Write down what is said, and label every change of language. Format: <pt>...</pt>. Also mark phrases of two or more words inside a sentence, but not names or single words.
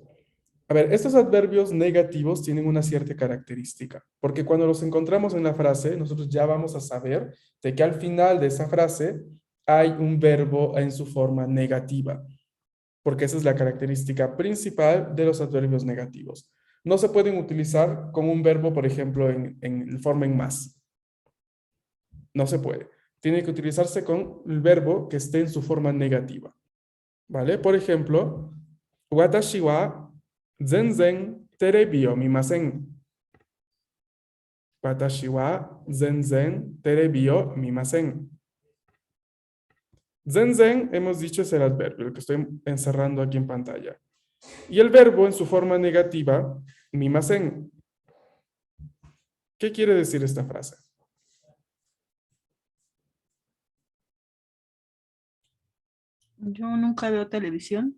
<es>A ver, estos adverbios negativos tienen una cierta característica, porque cuando los encontramos en la frase, nosotros ya vamos a saber de que al final de esa frase hay un verbo en su forma negativa, porque esa es la característica principal de los adverbios negativos. No se pueden utilizar como un verbo, por ejemplo, en forma en más. No se puede. Tiene que utilizarse con el verbo que esté en su forma negativa. ¿Vale? Por ejemplo,</es> <ja>私は全然テレビを見ません. 私は全然テレビを見ません. Zenzen,</ja> <es>hemos dicho, es el adverbio, el que estoy encerrando aquí en pantalla. Y el verbo en su forma negativa, mimasen. ¿Qué quiere decir esta frase? Yo nunca veo televisión.</es>